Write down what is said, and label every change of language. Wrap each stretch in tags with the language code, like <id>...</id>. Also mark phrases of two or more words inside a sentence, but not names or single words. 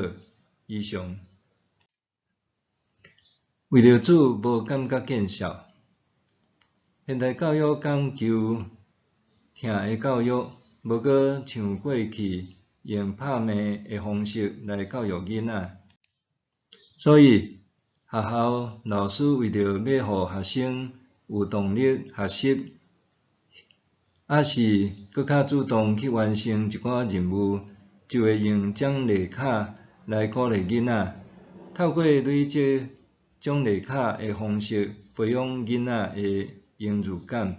<nan>以上。为着主无感觉见笑。现代教育讲求疼的教育，无搁像过去用拍骂的方式来教育囡仔。所以学校老师为着要互学生有动力学习，还是搁较主动去完成一寡任务，就会用奖励卡来鼓励囡仔，透过累积奖励卡的方式培养囡仔的荣誉感。</nan>